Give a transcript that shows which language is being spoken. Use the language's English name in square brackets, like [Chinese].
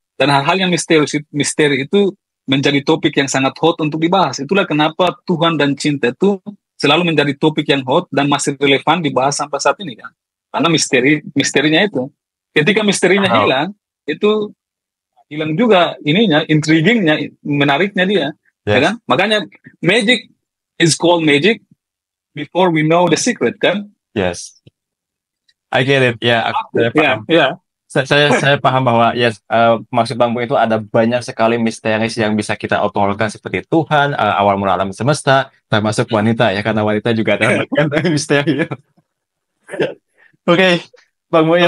[Indonesian] Dan hal-hal yang misteri itu menjadi topik yang sangat hot untuk dibahas. Itulah kenapa Tuhan dan cinta itu selalu menjadi topik yang hot dan masih relevan dibahas sampai saat ini kan. Karena misterinya itu. Ketika misterinya oh, hilang, itu hilang juga ininya, intriguingnya, menariknya dia, ya [English] yes, [Indonesian] kan? [English] Makanya magic is called magic before we know the secret, kan? yes, I get it [Indonesian] ya saya paham. ya, Saya paham bahwa yes maksud Bang Muin itu ada banyak sekali misteris yang bisa kita obrolkan seperti Tuhan awal mula alam semesta termasuk wanita ya karena wanita juga ada bagian dari misteri. Oke, Bang Muin,